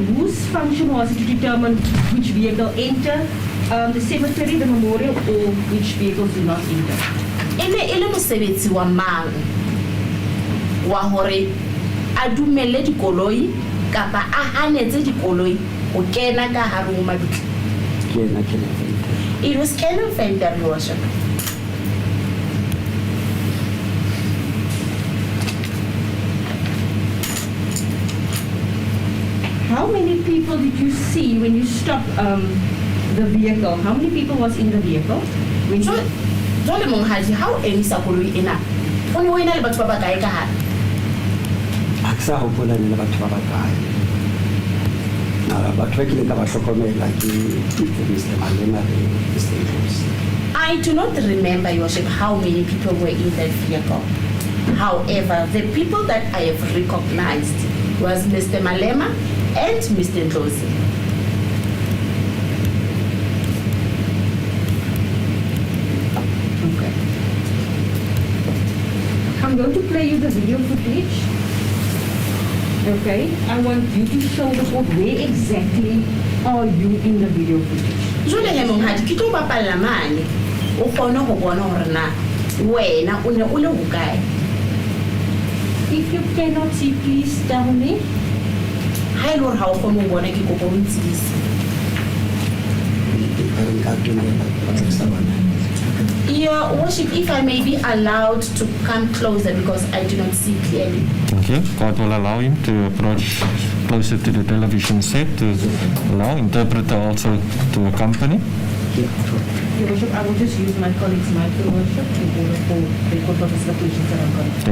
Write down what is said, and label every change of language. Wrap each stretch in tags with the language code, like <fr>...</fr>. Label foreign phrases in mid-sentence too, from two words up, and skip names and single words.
<en>whose function was it to determine which vehicle enter the cemetery, the memorial, or which vehicles do not enter?</en> <st>Ele mosebetsi wa mang wa hore a dumelle dikoloi kapa a hanetse dikoloi ho kena ka hare ho mabitla? Ke yena Colonel Venter.</st> <en>It was Colonel Venter, Your Worship. How many people did you see when you stopped the vehicle? How many people was in the vehicle? When you,</en> <st>Jwale monghadi, ha o emisa koloi ena, o ne o ena le batho ba bakae ka hare? Ha ke sa hopola ne le batho ba bakae. Mara batho ba kileng ka ba hlokomela ke Mr. Malema le Mr. Ndlozi.</st> <en>I do not remember, Your Worship, how many people were in that vehicle. However, the people that I have recognized was Mr. Malema and Mr. Ndlozi. okay. I'm going to play you the video footage. Okay, I want you to show the court where exactly are you in the video footage.</en> <st>Jwale he monghadi, ke tlo bapalla mane o kgone ho bona hore na wena o ne o le hokae.</st> <en>If you cannot see, please tell me.</en> <st>Ha ele hore ha o kgone ho bona, ke kopa o ntsebise. Ke nka dumela ba tsa bona.</st> <en>Your Worship, if I may be allowed to come closer because I do not see clearly. Thank you. Court will allow him to approach closer to the television set to allow interpreter also to accompany. Your Worship, I will just use my colleague's mic, Your Worship, in order for the court purposes the questions that I'm going to.</en>